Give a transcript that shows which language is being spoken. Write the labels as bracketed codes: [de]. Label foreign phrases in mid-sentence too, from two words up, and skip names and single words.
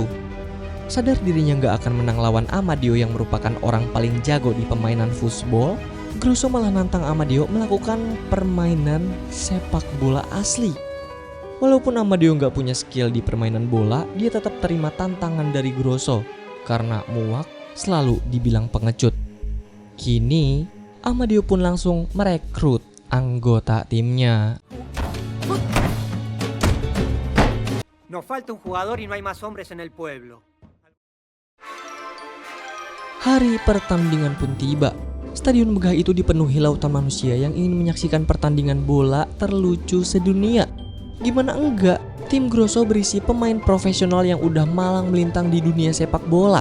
[id] Sadar dirinya gak akan menang lawan Amadeo yang merupakan orang paling jago di permainan futsal, Grosso malah nantang Amadeo melakukan permainan sepak bola asli. Walaupun Amadeo nggak punya skill di permainan bola, dia tetap terima tantangan dari Grosso karena muak selalu dibilang pengecut. Kini, Amadeo pun langsung merekrut anggota timnya. [es] Nos falta un jugador y no hay más hombres en el pueblo. [id] Hari pertandingan pun tiba. Stadion megah itu dipenuhi lautan manusia yang ingin menyaksikan pertandingan bola terlucu sedunia. Gimana enggak, tim Grosso berisi pemain profesional yang udah malang melintang di dunia sepak bola.